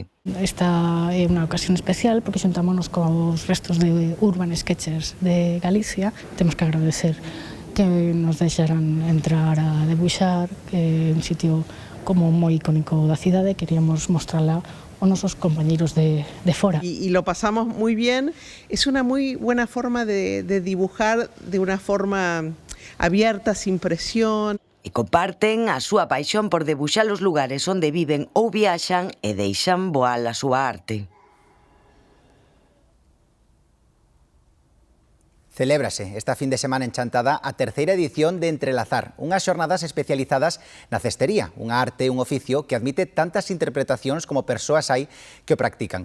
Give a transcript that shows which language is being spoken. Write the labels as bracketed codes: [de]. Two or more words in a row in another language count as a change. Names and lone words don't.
[gl] Esta é unha ocasión especial porque xuntámonos cos restos de Urban Sketchers de Galicia. Temos que agradecer que nos deixaran entrar a debuxar, que é un sitio como moi icónico da cidade, queríamos mostrala aos nosos compañeros de fora. [es] Y lo pasamos muy bien, es una muy buena forma de dibujar de una forma abierta, sin presión. [gl] E comparten a súa paixón por debuxar os lugares onde viven ou viaxan e deixan voar a súa arte. Celébrase esta fin de semana en Chantada a terceira edición de Entrelazar, unhas xornadas especializadas na cestería, unha arte e un oficio que admite tantas interpretacións como persoas hai que o practican.